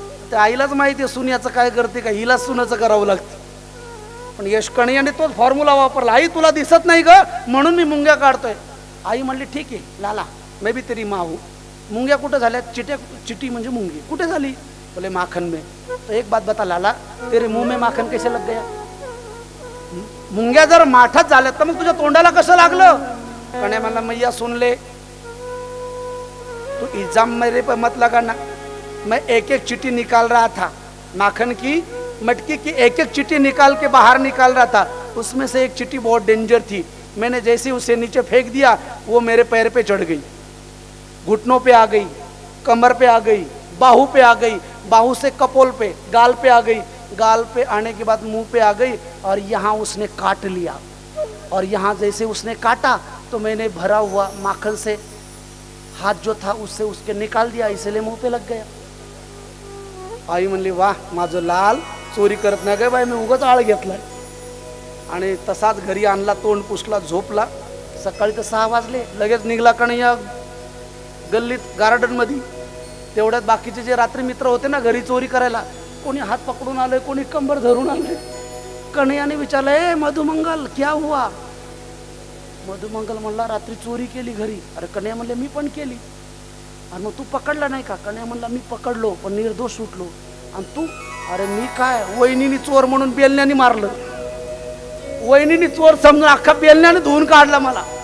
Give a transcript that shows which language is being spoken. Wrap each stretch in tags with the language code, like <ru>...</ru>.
<mr>त्या आईलाच माहिती आहे सुन्याचं काय करते का, हिला सुनाचं करावं लागतं. पण यश कन्हैयाने तोच फॉर्म्युला वापरला, आई तुला दिसत नाही ग म्हणून मी मुंग्या काढतोय. आई म्हणली, ठीक आहे लाला,</mr> <hi>मैं भी तेरी माँ हूँ.</hi> <mr>मुंग्या कुठे झाल्या, चिटी म्हणजे मुंगी कुठे झाली.</mr> <hi>बोले माखन में. तो एक बात बता लाला, तेरे मुंह में माखन कैसे लग गया.</hi> <mr>मुंग्या जर माठात झाल्यात तर मग तुझ्या तोंडाला कसं लागलं. कन्हैया म्हणला,</mr> <hi>मैया सुन ले, तू इल्जाम मेरे पर मत लगाना, मैं एक एक चिट्ठी निकाल रहा था, माखन की मटकी की एक एक चिट्ठी निकाल के बाहर निकाल रहा था. उसमें से एक चिट्ठी बहुत डेंजर थी, मैंने जैसे उसे नीचे फेंक दिया वो मेरे पैर पे चढ़ गई, घुटनों पे आ गई, कमर पे आ गई, बाहू पे आ गई, बाहू से कपोल पे, गाल पे आ गई, गाल पे आने के बाद मुंह पे आ गई और यहाँ उसने काट लिया. और यहाँ जैसे उसने काटा तो मैंने भरा हुआ माखन से हाथ जो था उससे उसके निकाल दिया, इसलिए मुंह पे लग गया.</hi> <mr>आई म्हणली, वाह माझं लाल, चोरी करत नाही गे बाई, मी उगाच आळ घेतलाय. आणि तसाच घरी आणला, तोंड पुसला, झोपला. सकाळी तर 6 वाजले. लगेच निघला कन्हैया गल्लीत गार्डन मध्ये. तेवढ्यात बाकीचे जे रात्री मित्र होते ना घरी चोरी करायला, कोणी हात पकडून आले, कोणी कंबर धरून आले. कन्हैयाने विचारलं, ए मधुमंगल</mr> <hi>क्या हुआ.</hi> <mr>मधुमंगल म्हणला, रात्री चोरी केली घरी. अरे कन्हैया म्हणले, मी पण केली. आणि मग तू पकडला नाही का. कन्हैया म्हणला, मी पकडलो पण निर्दोष सुटलो. आणि तू. अरे मी काय, वहिनीने चोर म्हणून बेलण्याने मारलं, वहिनीने चोर समजून अख्खा बेलण्याने धुवून काढला मला.</mr>